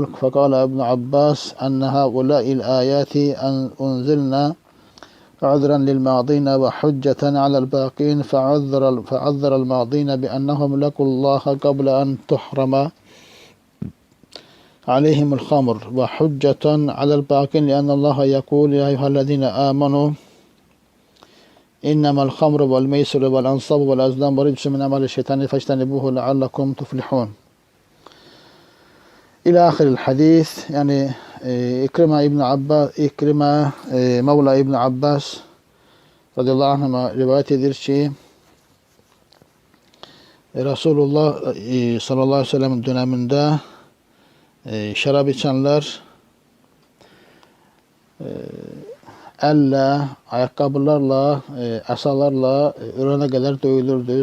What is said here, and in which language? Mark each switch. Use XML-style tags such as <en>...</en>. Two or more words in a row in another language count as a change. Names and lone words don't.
<ar>فقال ابن عباس أن هؤلاء الآيات أنزلنا عذرا للماضين وحجة على الباقين، فعذر الماضين بأنهم لقوا الله قبل أن تحرم عليهم الخمر، وحجة على الباقين لأن الله يقول يا أيها الذين آمنوا إنما الخمر والميسر والأنصاب والأزلام رجس من عمل الشيطان فاجتنبوه لعلكم تفلحون. إلى آخر الحديث.</ar> <tr>Yani İkrime Mevla İbn Abbas</tr> <ar>رضي الله عنه</ar> <tr>rivayet edilir ki Resulullah</tr> <ar>صلى الله عليه وسلم</ar> <tr>döneminde şarap içenler elle, ayakkabılarla, asalarla ölene kadar dövülürdü.</tr>